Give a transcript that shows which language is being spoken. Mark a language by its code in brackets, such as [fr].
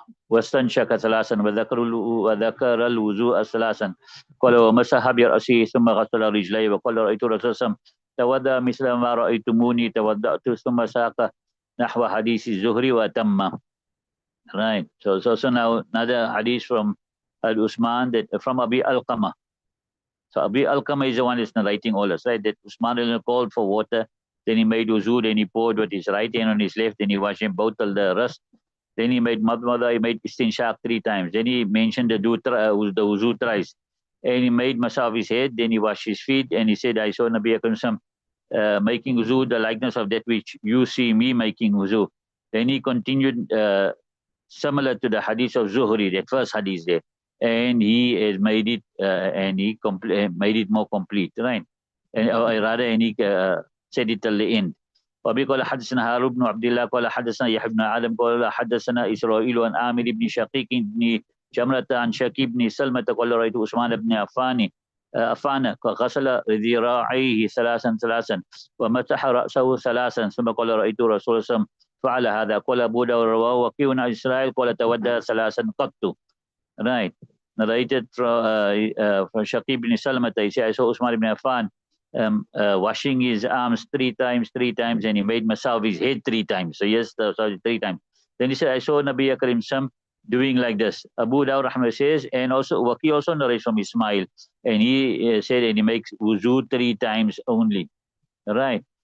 [ar] واستنشق ثلاثا وذكر الوضوء ثلاثا قال ومسح برأسه ثم غسل رجليه وقال رأيت رسول الله توضأ مثل ما رأيتموني توضأت ثم ساق نحو حديث الزهري وتم. [en] Right. So now another hadith from Al-Usman that from Abi Al-Qama. So Abi Al-Qama is the one that's narrating all this, right? That Usman called for water, then he made wuzu, then he poured with his right hand on his left, then he washed him both of the rest. Then he made madmada, he made istinshaq 3 times. Then he mentioned the wuzu thrice. And he made masa of his head, then he washed his feet, and he said, I saw Nabi Akram making wuzu, the likeness of that which you see me making wuzu. Then he continued similar to the hadith of Zuhri, that first hadith there. And he has made it, made it more complete, right? And he said it till the end. [ar] وابي قال حدثنا هارون بن عبد الله قال حدثنا يحيى بن آدم قال حدثنا إسرائيل عن عامر بن شقيق بن جمرة عن شكيب بن سلمة قال رأيت عثمان بن عفان غسل ذراعيه ثلاثا ومسح رأسه ثلاثا ثم قال رأيت رسول الله فعل هذا قال أبو داود رواه وكيع عن إسرائيل قال تودى ثلاثا قط. [en] Right, narrated from Shaqib bin Salmata. He said, I saw Usman ibn Affan washing his arms three times, and he made masa of his head 3 times. So yes, sorry, 3 times. Then he said, I saw Nabi Karim Sam doing like this. Abu Dawud Rahman says, and also Waqi also narrates from Ismail, and he said, and he makes wuzu 3 times only. Right.